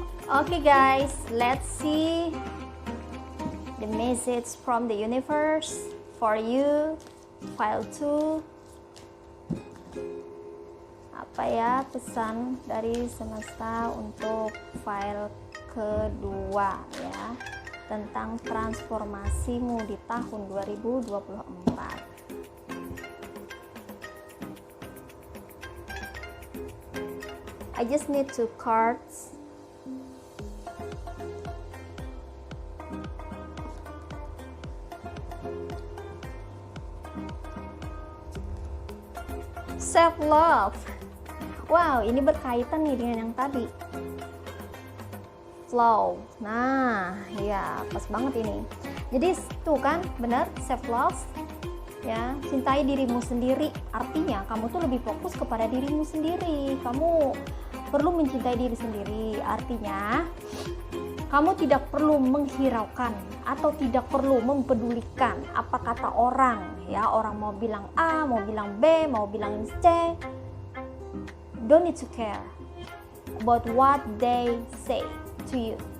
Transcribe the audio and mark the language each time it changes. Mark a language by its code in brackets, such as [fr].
[en] Oke guys, let's see the message from the universe for you, file 2. [id] Apa ya pesan dari semesta untuk file kedua ya, tentang transformasimu di tahun 2024. [en] I just need 2 cards. Self love. [id] Wow, ini berkaitan nih dengan yang tadi. Flow. Nah, ya pas banget ini. Jadi tuh kan, benar, self love. Ya, cintai dirimu sendiri. Artinya kamu tuh lebih fokus kepada dirimu sendiri. Kamu perlu mencintai diri sendiri. Artinya kamu tidak perlu menghiraukan atau tidak perlu mempedulikan apa kata orang ya. Orang mau bilang A, mau bilang B, mau bilang C. [en] Don't need to care about what they say to you.